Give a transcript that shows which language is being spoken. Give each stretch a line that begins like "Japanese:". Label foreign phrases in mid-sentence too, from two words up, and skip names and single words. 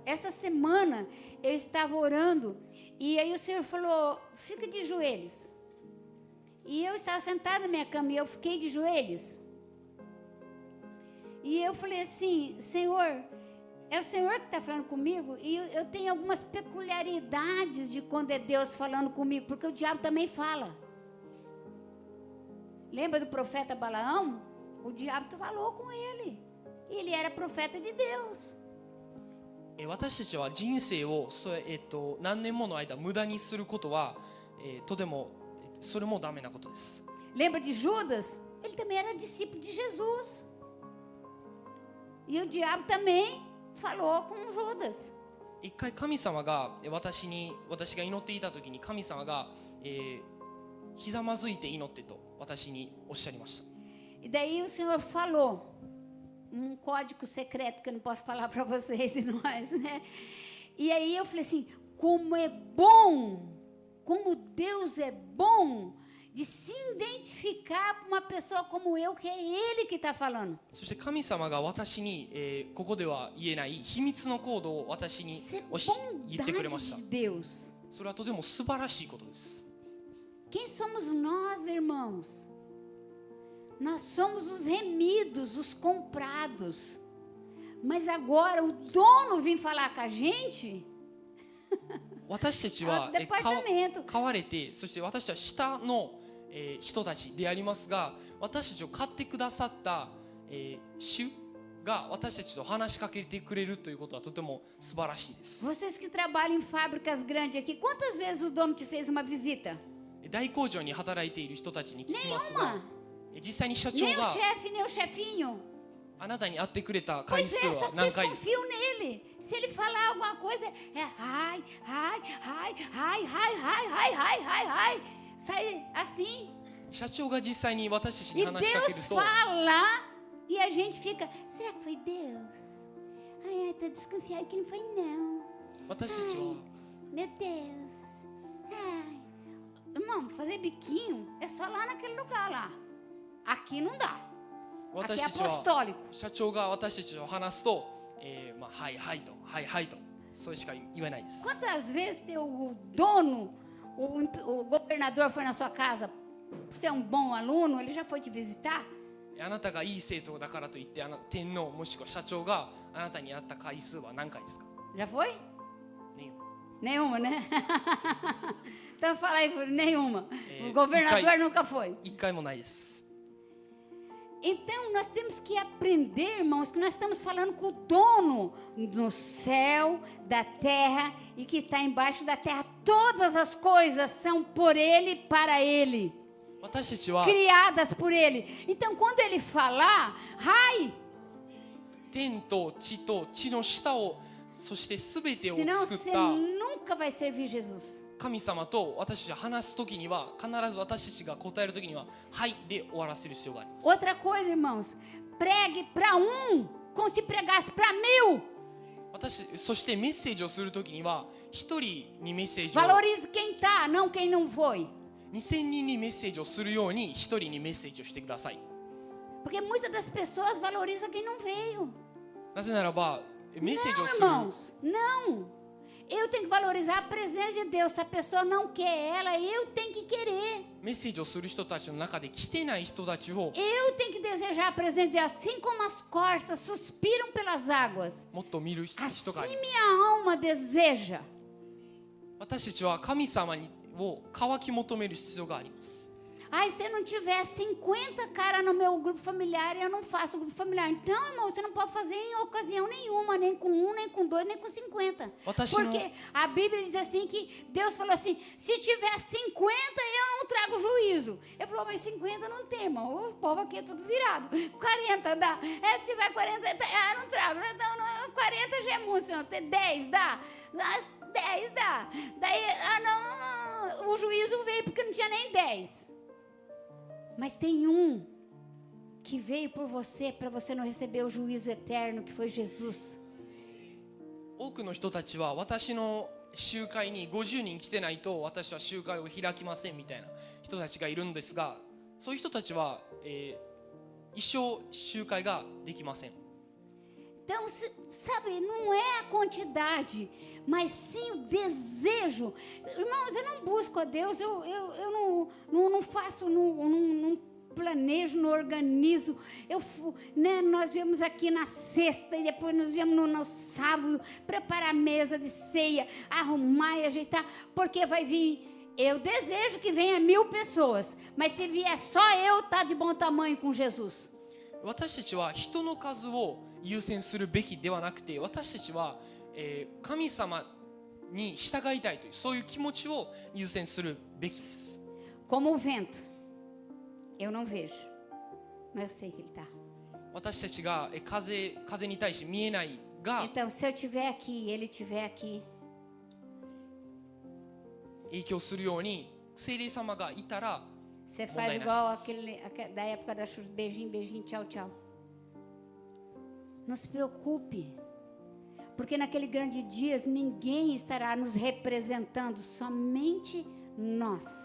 Portuguese: Essa semana eu estava orando e aí o Senhor falou: fica de joelhos. E eu estava sentada na minha cama e eu fiquei de joelhos. E eu falei assim: Senhor, é o Senhor que está falando comigo, e eu tenho algumas peculiaridades de quando é Deus falando comigo, porque o diabo também fala. Lembra do profeta Balaão? O diabo falou com ele. Ele era profeta de Deus.
Japanese: 私たちは人生を何年もの間無駄にすることは、とてもそれもダメなことです。
Portuguese: Lembra de Judas? Ele também era discípulo de Jesus. E o diabo também falou com Judas.
Japanese: 一回神様が私が祈っていた時に神様が、ひざまずいて祈ってと私におっしゃりました。
Portuguese: E daí o Senhor falou código secreto que eu não posso falar para vocês e nós, né? E aí eu falei assim: como é bom, como Deus é bom de se identificar com uma pessoa como eu, que é Ele que está falando.
Japanese: そして神様が私に、ここでは言えない秘密のコードを私に言ってくれました。
Portuguese: Deus.
Japanese: それはとても素晴らしいことです。
Portuguese: Quem somos nós, irmãos? Nós somos os remidos, os comprados. Mas agora o dono vem falar com a gente?
Japanese: 私たちは
Portuguese: Departamento.
Japanese: 買われて、そして私たちは下の、人たちでありますが、私たちを買ってくださった、主が私たちと話しかけてくれるということはとても素晴らしいです。
Portuguese: Vocês que trabalham em fábricas grandes aqui, quantas vezes o dono te fez uma visita?
Japanese: 大工場に働いている人たちに聞きますが、
Portuguese: Nenhuma.
Japanese: 実際に社長
Portuguese: Nem o
Japanese: が
Portuguese: chefe, nem o chefinho.
Japanese: あなたに会ってくれた回
Portuguese: Pois
Japanese: 数
Portuguese: é, só
Japanese: は
Portuguese: que
Japanese: 何
Portuguese: vocês
Japanese: 回ですか？
Portuguese: confiam nele. Se ele falar alguma coisa, é ai, ai, ai, ai, ai, ai, ai, ai, ai, ai. Sai assim.
Japanese: 社長が実際に私たちに
Portuguese: E
Japanese: 話しかける
Portuguese: Deus
Japanese: と、
Portuguese: fala e a gente fica, será que foi Deus? Ai, tá desconfiado que não foi não.
Japanese: 私たちは
Portuguese: Meu Deus. Ai. Irmão, fazer biquinho é só lá naquele lugar lá. Aqui não dá. Aqui
Japanese: 私
Portuguese: é
Japanese: たちは
Portuguese: apostólico.
Japanese: 社長が私たちと話すと、はいはいとはいはいとそれしか言えないです。
Portuguese: Quantas vezes o dono, o governador foi na sua casa? Você é um bom aluno, ele já foi te visitar?
Japanese: あなたがいい生徒だからといって天皇もしくは社長があなたに会った回数は何回ですか？
Portuguese: Já foi? Nenhuma. Nenhuma, né? Então fala aí, nenhuma. O É, governador cai- nunca foi.
Japanese: 一回もないです。
Portuguese: Então nós temos que aprender, irmãos, que nós estamos falando com o dono no céu, da terra e que está embaixo da terra. Todas as coisas são por ele, para ele,
Japanese: 私たちは
Portuguese: criadas por ele. Então quando ele falar, ai,
Japanese: 天と地と地の下をそして全てを
Portuguese: senão
Japanese: 作っ
Portuguese: você
Japanese: た
Portuguese: nunca vai servir Jesus.
Japanese: 神様と私たちが話すときには必ず私たちが答えるときにははいで終わらせる必要があります。
Portuguese: Outra coisa, irmãos, pregue para como se pregasse para 1000.
Japanese: そしてメッセージをするときには一人にメッセージを
Portuguese: Valorize quem está, não quem não foi.
Japanese: 2000 人にメッセージをするように一人にメッセージをしてください。
Portuguese: Porque muitas das pessoas valorizam quem não veio.
Japanese: なぜならばメッセージを
Portuguese: Não,
Japanese: する
Portuguese: irmãos, não. Eu tenho que valorizar a presença de Deus. Se a pessoa não quer ela, eu tenho que querer.
Japanese: メッセージをする人たちの中で来てない人たちを
Portuguese: Eu tenho que desejar a presença de Deus. Assim como as corças suspiram pelas águas,
Japanese: もっと見る人
Portuguese: assim
Japanese: がいます。
Portuguese: minha alma deseja.
Japanese: 私たちは神様を渇き求める必要があります。
Portuguese: Ai, se eu não tiver 50 caras no meu grupo familiar, eu não faço o grupo familiar. Então, irmão, você não pode fazer em ocasião nenhuma, nem com 1, nem com 2, nem com 50. Porque a Bíblia diz assim que Deus falou assim, se tiver 50, eu não trago juízo. Ele falou, mas 50 não tem, irmão. O povo aqui é tudo virado. 40 dá. Se tiver 40, não trago. Então, 40 já é muito, senhor. 10 dá. 10 dá. Daí, não, o juízo veio porque não tinha nem 10. Mas tem que veio por você, para você não receber o juízo eterno, que foi Jesus.
Japanese: 多くの人たちは私の集会に50人来てないと私は集会を開きませんみたいな人たちがいるんですが、そういう人たちは、一生集会ができません。
Portuguese: Então, sabe, não é a quantidade, mas sim o desejo. Irmãos, eu não busco a Deus, eu não faço, não planejo, não organizo. Nós viemos aqui na sexta e depois nós viemos no sábado preparar a mesa de ceia, arrumar e ajeitar, porque vai vir. Eu desejo que venha 1000 pessoas, mas se vier só eu, tá de bom tamanho com Jesus.
Japanese: 私たちは人の数を優先するべきではなくて、私たちは、神様に従いたいというそういう気持ちを優先するべきです。
Portuguese: Como o vento, eu não vejo, mas eu sei que ele está.
Japanese: 私たちが風に対して見えないが
Portuguese: Então, se eu estiver aqui, ele estiver aqui,
Japanese: 影響するように聖霊様がいたら
Portuguese: você faz igual da época da Xuxa, beijinho, beijinho, tchau, tchau. Não se preocupe, porque naquele grande dia ninguém estará nos representando, somente nós.